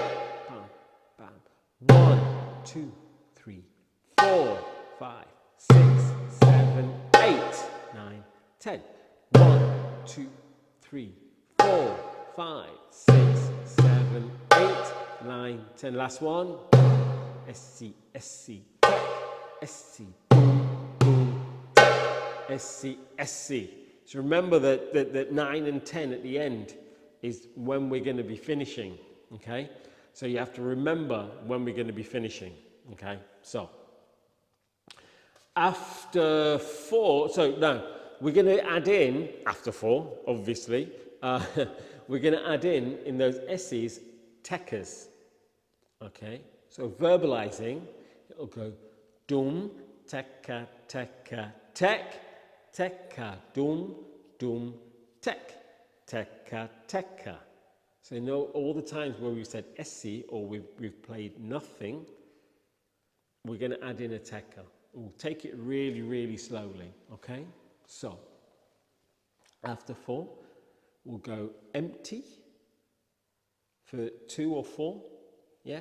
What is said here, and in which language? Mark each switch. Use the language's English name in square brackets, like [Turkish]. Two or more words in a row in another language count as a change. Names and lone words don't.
[English] Bam, bam. 1, 2, 3, 4, 5, 6, 7, 8, 9, 10. 1, 2, 3, 4, 5, 6, 7, 8, 9, 10. Last one. Essi, essi, tek, essi, dum, dum, tek, essi, essi. So remember that 9 and 10 at the end is when we're going to be finishing, okay? So you have to remember when we're going to be finishing, okay? So after 4, so now we're going to add in, after 4, obviously, we're going to add in those S's, tekkas, okay? So verbalizing, it'll go dum, tekka, tekka, tek, tekka, dum, dum, tek, tekka, tekka. So you know all the times where we've said SC or we've played nothing, we're going to add in a tekka. We'll take it really, really slowly, okay? So, after 4, we'll go empty for 2 or 4, yeah?